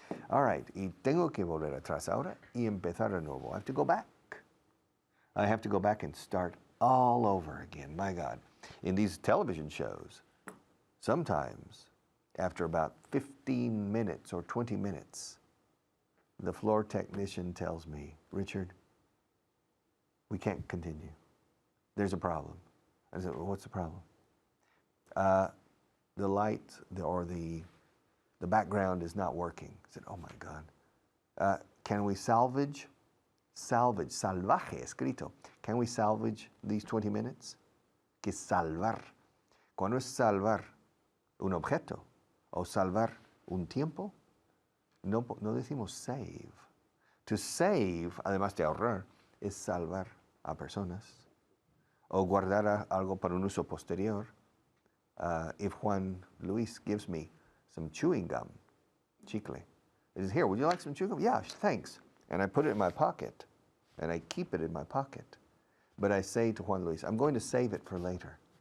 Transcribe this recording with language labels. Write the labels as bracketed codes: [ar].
[en] All right, [es] y tengo que volver atrás ahora y empezar de nuevo. [en] I have to go back. I have to go back and start all over again. My God. In these television shows, sometimes after about 15 minutes or 20 minutes, the floor technician tells me, Richard, we can't continue. There's a problem. I said, well, what's the problem? The light or the background is not working. I said, oh my God. Can we salvage Salvage, [es] salvaje, escrito. [en] Can we salvage these 20 minutes? [es] Que salvar. Cuando es salvar un objeto o salvar un tiempo, no decimos save. To save, además de ahorrar, es salvar a personas o guardar algo para un uso posterior. [en] If Juan Luis gives me some chewing gum, chicle, it is here, would you like some chewing gum? Yeah, thanks. And I put it in my pocket, and I keep it in my pocket. But I say to Juan Luis, I'm going to save it for later.